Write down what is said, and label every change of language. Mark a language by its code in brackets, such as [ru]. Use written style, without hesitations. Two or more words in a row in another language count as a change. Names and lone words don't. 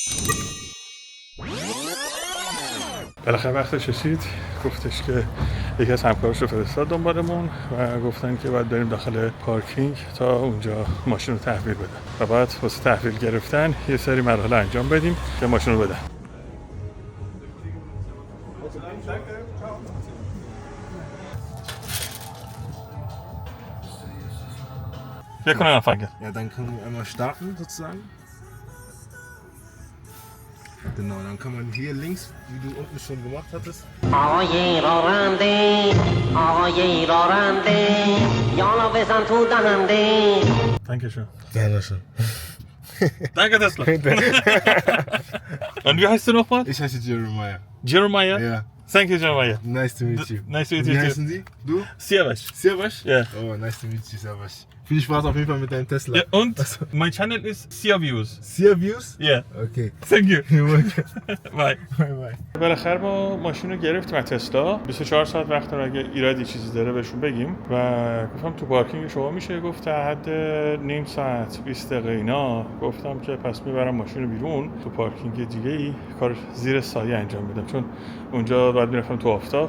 [fa] بالاخره وقتش رسید. گفتش که یکی از همکاراش رو فرستاد دنبالمون و گفتن که باید بریم داخل پارکینگ تا اونجا ماشین رو تحویل بدن و بعد واسه تحویل گرفتن یه سری مراحل انجام بدیم که ماشین رو بدن. [de] Wir können anfangen. Ja, dann können wir einmal starten sozusagen. Genau, dann kann man hier links, wie du unten schon gemacht hattest. [fa] آقای راننده آقای راننده یالا بزن تو دهنده. [de] Dankeschön. Sehr schön. Danke, Tesla. Und wie heißt du nochmal? Ich heiße Jeremiah. Jeremiah? Ja. [en] Thank you, Jeremiah. Nice to meet you. Nice to meet [de] Wie [en] you too. [de] heißen Sie? Du? Siavash. Siavash? Ja. [en] Oh, nice to meet you, Siavash. [de] Viel Spaß auf jeden Fall mit deinem Tesla. Ja, und mein Channel ist Sia Views. Sia Views? [en] Yeah. Okay. Thank you. You're welcome. Bye. Bye bye. [fa] بالاخره ما ماشین رو گرفتیم از تسلا. 24 ساعت وقت داره اگه ایرادی چیزی داره بهشون بگیم و گفتم تو پارکینگ شما میشه. گفت تا حد نیم ساعت 20 دقیقه اینا. گفتم که پس میبرم ماشین رو بیرون تو پارکینگ دیگه ای کار زیر سایه انجام میدم چون اونجا بعد میرفتم تو آفتاب.